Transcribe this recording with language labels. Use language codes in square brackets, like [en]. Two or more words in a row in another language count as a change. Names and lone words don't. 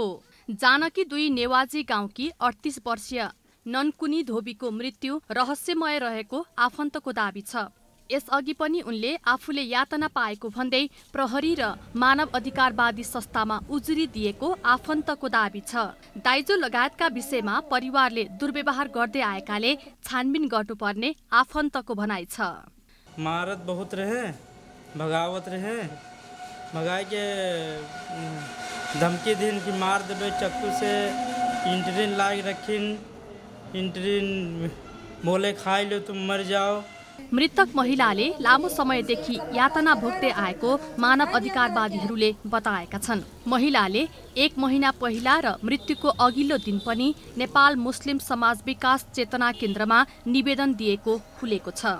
[ne] जानकी 2 नेवाजी गाउँकी 38 वर्षीय ननकुनी धोबीको मृत्यु रहस्यमय रहेको आफन्तको दाबी छ। यसअघि पनि उनले आफूले यातना पाएको भन्दै प्रहरी र मानव अधिकारवादी संस्थामा उजुरी दिएको आफन्तको दाबी छ। दाइजो लगायतका विषयमा परिवारले दुर्व्यवहार गर्दै आएकाले छानबिन गर्नुपर्ने आफन्तको भनाइ छ। [awa] मारत बहुत रहे, भगावत रहे, भगाए के धमकी दिन की मार देवे चक्कू से, इंटरिन लाग रखिन, इंटरिन बोले खाई लो तुम मर जाओ। [ne] मृतक महिलाले लामो समयदेखि यातना भोग्दै आएको मानव अधिकारवादीहरूले बताएका छन्। महिलाले 1 महिना पहिला र मृत्युको अघिल्लो दिन पनि नेपाल मुस्लिम समाज विकास चेतना केन्द्रमा निवेदन दिएको खुलेको छ।